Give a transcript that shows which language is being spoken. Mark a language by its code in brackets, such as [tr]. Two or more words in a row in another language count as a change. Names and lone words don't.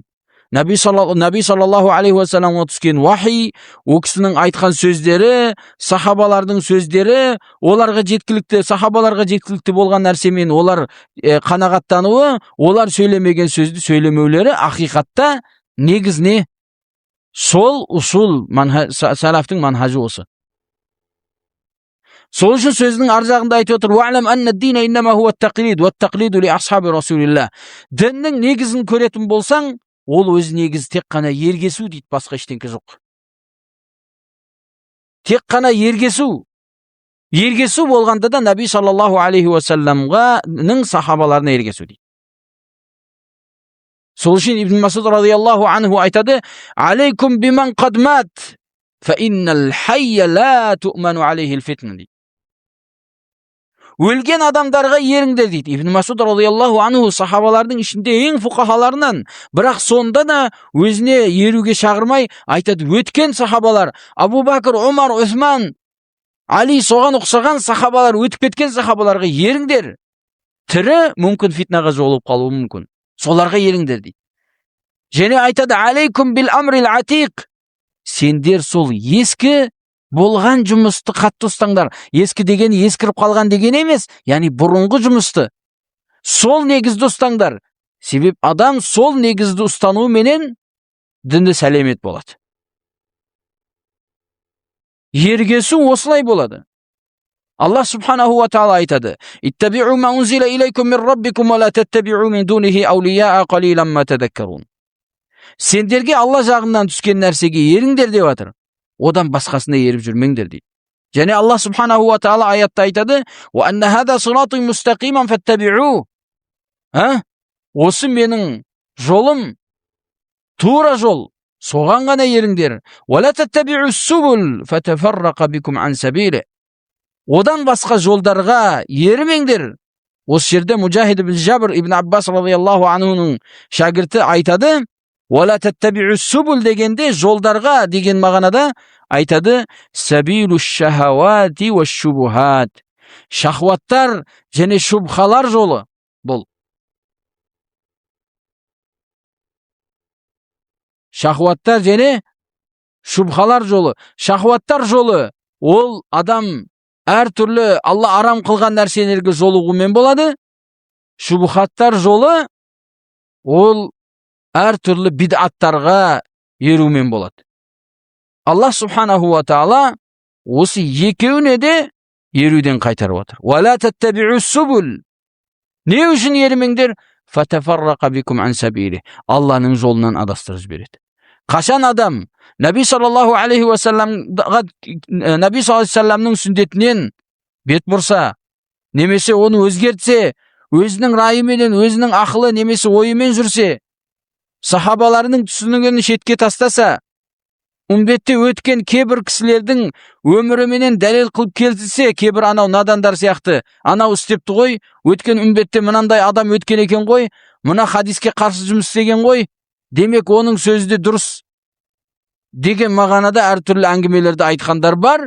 [kk] Наби [ar] صلى الله عليه وسلم [kk] түскен вахи, о кісінің айтқан сөздері, сахабалардың сөздері, оларға жеткілікті, сахабаларға жеткілікті болған нәрсемен олар қанағаттануы, олар сөйлемеген сөзді сөйлемеулері ақиқатта негіз не? Сол усул салафтың манхажы осы. Сол үшін сөзінің аржағында айтып отыр: [ar] "واعلم أن الدين إنما هو التقليد والتقليد لأصحاب رسول الله." [kk] Діннің негізін көретін болсаң, ол өз негізі тек қана ергесу дейді, басқа ештеңке жоқ. Тек қана ергесу. Ергесу болғанда да Наби [ar] صلى الله عليه وسلم [kk] сахабаларына ергесу дейді. Сол үшін Ибн Масуд [ar] رضي الله عنه [kk] айтады: [ar] "عليكم بمن قد مات فإن الحي لا تؤمن عليه الفتنة." [kk] дейді. Өлген адамдарға еріңдер дейді. Ибн Масуд [ar] رضي الله عنه [kk] сахабалардың ішінде ең фуқахаларынан, бірақ сонда да өзіне еруге шақырмай айтады: өткен сахабалар, Абу Бакр, Омар, Усман, Али, соған ұқсаған сахабалар, өтіп кеткен сахабаларға еріңдер. Тірі мүмкін фитнаға жолып қалуы мүмкін. Соларға еріңдер дейді. Және айтады: [ar] "عليكم بالأمر العتيق." [kk] Сендер сол ескі болған жұмысты қатты ұстаңдар. Ескі деген ескіріп қалған деген емес, яғни бұрынғы жұмысты. Сол негізді ұстаңдар. Себеп адам сол негізді ұстануы менен дінді сәлемет болады. Ергесу осылай болады. [ar] الله سبحانه وتعالى айтады: "اتبعوا ما أنزل إليكم من ربكم ولا تتبعوا من دونه أولياء قليلا ما تذكرون." [kk] Сендерге Алла жағынан түскен нәрсеге еріңдер деп жатыр. Одан басқасына еріп жүрмеңдер дейді. Және Алла [ar] سبحانه وتعالى [kk] аятта айтады: [ar] "وأن هذا صراطي مستقيما فاتبعوا." [kk] Осы менің жолым тура жол, соған ғана еріңдер. [ar] "ولا تتبعوا السبل فتفرق بكم عن سبيلي." [kk] Одан басқа жолдарға ермеңдер. Осы жерде Мужахид ибн Жабр ибн Аббас [ar] رضي الله عنه [kk] шагірті айтады: [ar] "ولا تتبعوا السبل" [kk] дегенде жолдарға деген мағынада айтады: [ar] "سبيل الشهوات والشبهات." [kk] Шахваттар және шубхалар жолы бұл. Шахваттар және шубхалар жолы. Шахваттар жолы ол адам әртүрлі Алла арам қылған нәрселерге жолығумен болады. Шубхаттар жолы ол әртүрлі бид'аттарға ерумен болады. Алла [ar] سبحانه وتعالى [kk] осы екеуіне де еруден қайтарып отыр. [ar] "ولا تتبعوا السبل." [kk] Не үшін ермеңдер? [ar] "فتفرق بكم عن سبيلي." [kk] Алланың жолынан адастырып жібереді. Қашан адам Наби [ar] صلى الله عليه وسلم [kk] сүндетінен бет бұрса, немесе оны өзгертсе, өзінің райыменен, өзінің ақылы немесе ойымен жүрсе, сахабаларының түсінігін шетке тастаса, үмбетте өткен кейбір кісілердің өміріменен дәлел қылып келтірсе, кейбір анау надандар сияқты, анау істепті ғой, өткен үмбетте мынандай адам өткен екен ғой, мына хадиске қарсы жұмыс істеген ғой, демек оның сөзі де дұрыс деген мағанада әртүрлі әңгімелерді айтқандар бар.